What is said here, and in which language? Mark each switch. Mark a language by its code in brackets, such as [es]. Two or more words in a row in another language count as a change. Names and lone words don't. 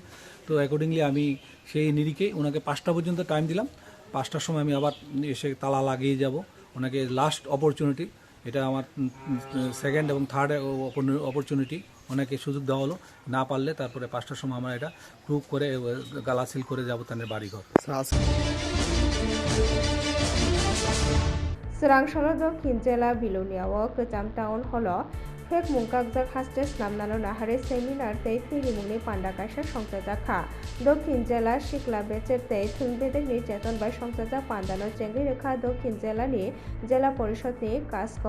[bn] তো অ্যাকর্ডিংলি আমি সেই নিরিখে ওনাকে 5টা পর্যন্ত টাইম দিলাম। 5টার সময় আমি আবার এসে তালা লাগিয়ে যাব। ওনাকে লাস্ট অপরচুনিটি, এটা আমার সেকেন্ড এবং থার্ড অপরচুনিটি, ওনাকে সুযোগ দেওয়া হলো। না পারলে তারপরে 5টার সময় আমরা এটা প্রুভ করে গালাসিল করে যাব তাদের বাড়িঘর। [grt] Srangshalo Dokhin Jela Biluniao Kecham Town Hall Pek Mungkakjak Haste Slamnalo Nahare Seminar Tei Thirimungni Pandakaisa Songchajaka Dokhin Jela Shikla Becher Tei Thungbedek ni Cheton Bai Songchajak Pandano Chengri Rekha Dokhin Jela ni Jela Porishod ni Kasko